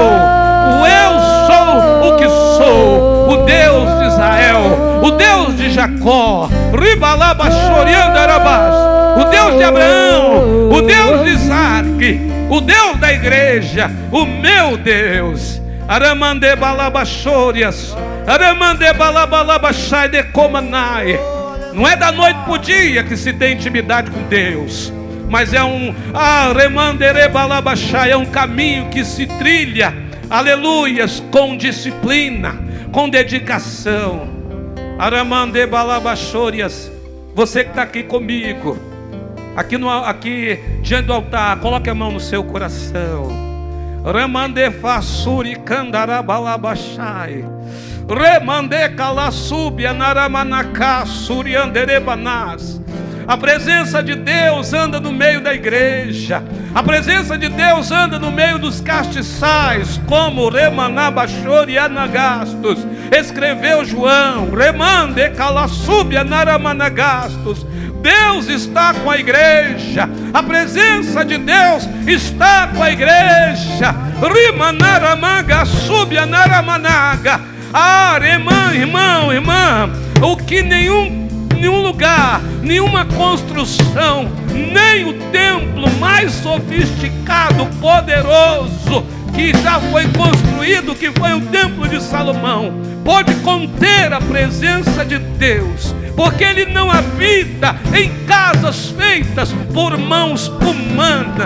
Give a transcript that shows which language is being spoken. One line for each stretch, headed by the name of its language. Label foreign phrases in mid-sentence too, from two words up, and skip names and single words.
Portuguese: O Eu Sou o que sou, o Deus de Israel, o Deus de Jacó, o Deus de Abraão, o Deus de Isaac, o Deus da igreja, o meu Deus. Aramande balabachorias, aramande balabalabachai de comanai. Não é da noite para o dia que se tem intimidade com Deus, mas é é um caminho que se trilha, aleluias, com disciplina, com dedicação. Aramande balabachorias. Você que está aqui comigo, aqui diante do altar, coloque a mão no seu coração. Remande fassuri candarabalabachai. Remande calasubia naramanacá surianderebanás. A presença de Deus anda no meio da igreja. A presença de Deus anda no meio dos castiçais, como Remanabachorianagastos escreveu João. Remande calasubia naramanagastos. Deus está com a igreja. A presença de Deus está com a igreja. Rimanaramaga subia naramanaga. Irmão, o que nenhum lugar, nenhuma construção, nem o templo mais sofisticado, poderoso que já foi construído, que foi o templo de Salomão, pode conter a presença de Deus, porque Ele não habita em casas feitas por mãos humanas.